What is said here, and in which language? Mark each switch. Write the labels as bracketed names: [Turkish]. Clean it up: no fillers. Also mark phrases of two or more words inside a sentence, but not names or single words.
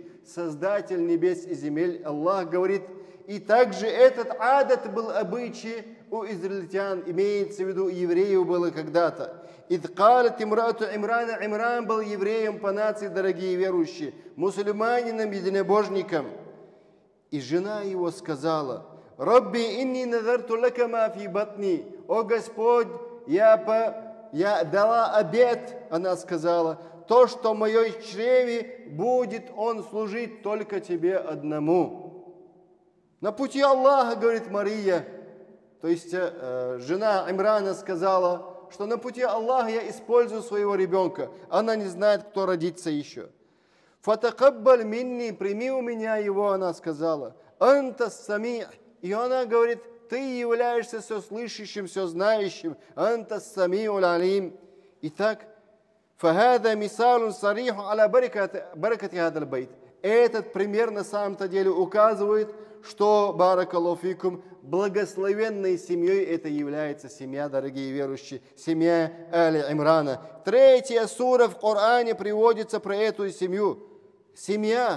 [Russian] Создатель небес и земель, Аллах говорит. И также этот адат был обычай у израильтян, имеется в виду, у евреев было когда-то. [Arabic] «إذ قالت امرأة عمران», [Russian] Имран был евреем по нации, дорогие верующие, мусульманином, единобожником. И жена его сказала: [Arabic] «رب إني نذرت لك ما في بطني». [Russian] «О Господь, я дала обет», она сказала, «то, что в моей чреве будет он служить только тебе одному». На пути Аллаха, говорит Мария, то есть жена Имрана сказала, что на пути Аллаха я использую своего ребенка. Она не знает, кто родится еще. [Arabic] «فتقبل مني», [Russian] прими у меня его, она сказала. [Arabic] «أنت سميع». [Russian] И она говорит: ты являешься все слышащим, все знающим. [Arabic] «أنت السميع العليم». Итак, «فهذا مثال صريح على بركة هذا البيت». [Russian] Этот пример на самом-то деле указывает, что, [Arabic] بارك الله فيكم, [Russian] благословенной семьей это является семья, дорогие верующие, семья Али Имрана. 3 сура в Коране приводится про эту семью. Семья.